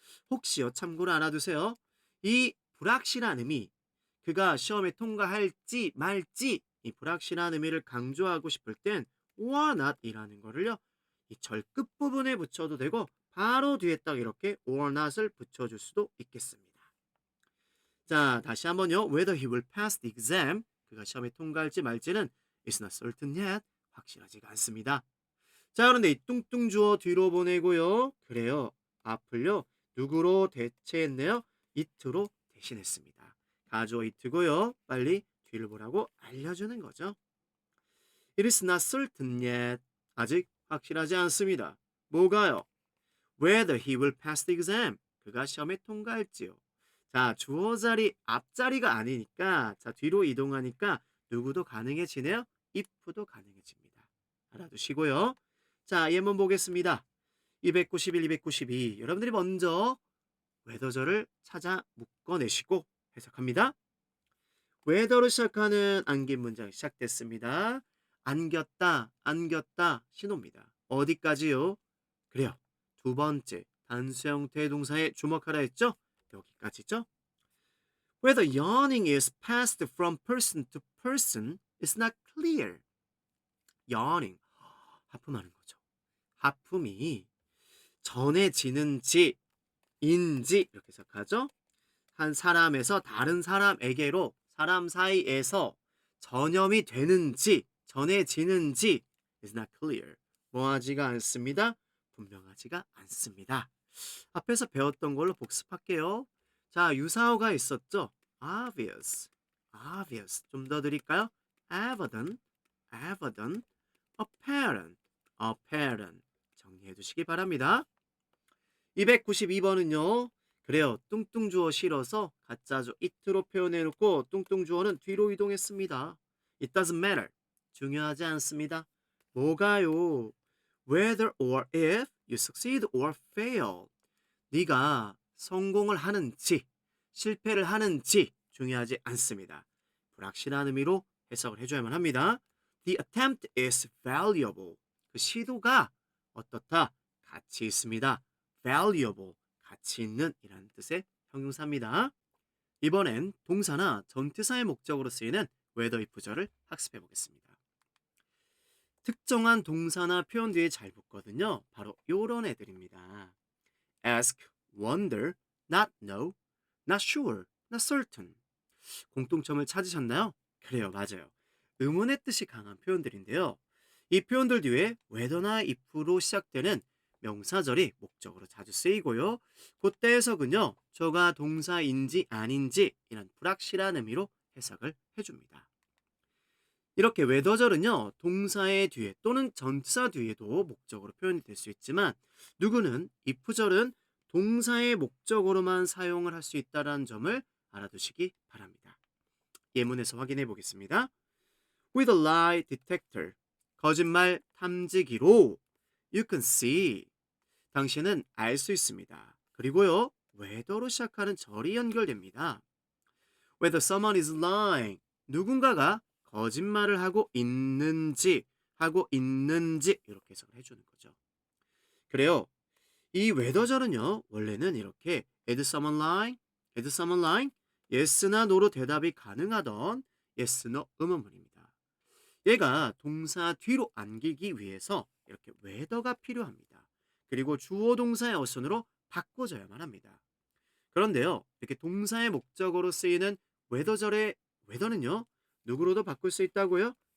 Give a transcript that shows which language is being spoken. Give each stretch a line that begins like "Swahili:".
Korean: 혹시요, 참고로 알아두세요. 이 불확실한 의미, 그가 시험에 통과할지 말지 이 불확실한 의미를 강조하고 싶을 땐
English: or not
Korean: 이라는 거를요, 이 절 끝부분에 붙여도 되고 바로 뒤에 딱 이렇게 or not을 붙여줄 수도 있겠습니다. 자, 다시 한번요.
English: Whether he will pass the exam,
Korean: 그가 시험에 통과할지 말지는
English: is not certain yet,
Korean: 확실하지가 않습니다. 자, 그런데 이 뚱뚱 주어 뒤로 보내고요. 그래요. 앞을요. 누구로 대체했네요? it로 대신했습니다. 가주어 it고요. 빨리 뒤를 보라고 알려주는 거죠.
English: It is not certain yet.
Korean: 아직 확실하지 않습니다. 뭐가요?
English: Whether he will pass the exam.
Korean: 그가 시험에 통과할지요. 자, 주어 자리 앞자리가 아니니까 자, 뒤로 이동하니까 누구도 가능해지네요. if도 가능해집니다. 알아두시고요. 자, 예문 보겠습니다. 291, 292. 여러분들이 먼저 whether절을 찾아 묶어내시고 해석합니다. whether로 시작하는 안긴 문장 시작됐습니다. 안겼다, 안겼다 신호입니다. 어디까지요? 그래요. 두 번째 단수 형태의 동사에 주목하라 했죠? 여기까지죠?
English: Whether yawning is passed from person to person is not clear.
Korean: yawning, 하품하는 거죠. 하품이 전해지는지 인지 이렇게 해석하죠. 한 사람에서 다른 사람에게로 사람 사이에서 전염이 되는지 전해지는지
English: is not clear.
Korean: 뭐하지가 않습니다. 분명하지가 않습니다. 앞에서 배웠던 걸로 복습할게요. 자, 유사어가 있었죠. obvious, obvious. 좀 더 드릴까요? evident, evident, apparent, apparent. 정리해 두시기 바랍니다. 292번은요. 그래요. 뚱뚱 주어 실어서 가짜죠. it로 표현해 놓고 뚱뚱 주어는 뒤로 이동했습니다.
English: It doesn't matter.
Korean: 중요하지 않습니다. 뭐가요?
English: Whether or if you succeed or fail.
Korean: 네가 성공을 하는지 실패를 하는지 중요하지 않습니다. 불확실한 의미로 해석을 해줘야만 합니다.
English: The attempt is valuable.
Korean: 그 시도가 어떻다? 가치 있습니다. valuable, 가치 있는 이라는 뜻의 형용사입니다. 이번엔 동사나 전치사의 목적으로 쓰이는 whether if절을 학습해 보겠습니다. 특정한 동사나 표현 뒤에 잘 붙거든요. 바로 요런 애들입니다.
English: ask, wonder, not know, not sure, not certain.
Korean: 공통점을 찾으셨나요? 그래요, 맞아요. 의문의 뜻이 강한 표현들인데요. 이 표현들 뒤에 whether나 if로 시작되는 명사절이 목적으로 자주 쓰이고요. 그때 해석은요, 저가 동사인지 아닌지 이런 불확실한 의미로 해석을 해줍니다. 이렇게 whether절은요, 동사의 뒤에 또는 전치사 뒤에도 목적으로 표현이 될 수 있지만 누구는 if절은 동사의 목적으로만 사용을 할 수 있다는 점을 알아두시기 바랍니다. 예문에서 확인해 보겠습니다.
English: With a lie detector,
Korean: 거짓말 탐지기로
English: you can see,
Korean: 당신은 알 수 있습니다. 그리고요, whether로 시작하는 절이 연결됩니다.
English: Whether someone is lying,
Korean: 누군가가 거짓말을 하고 있는지 이렇게 해석을 해주는 거죠. 그래요. 이 whether절은요, 원래는 이렇게
English: is someone lying, is someone lying,
Korean: yes나 no로 대답이 가능하던 yes, no 의문문입니다. 얘가 동사 뒤로 안기기 위해서 이렇게 whether가 필요합니다. 그리고 주어 동사의 어순으로 바꿔줘야만 합니다. 그런데요, 이렇게 동사의 목적으로 쓰이는 whether절의 whether는요, 누구로도 바꿀 수 있다고요?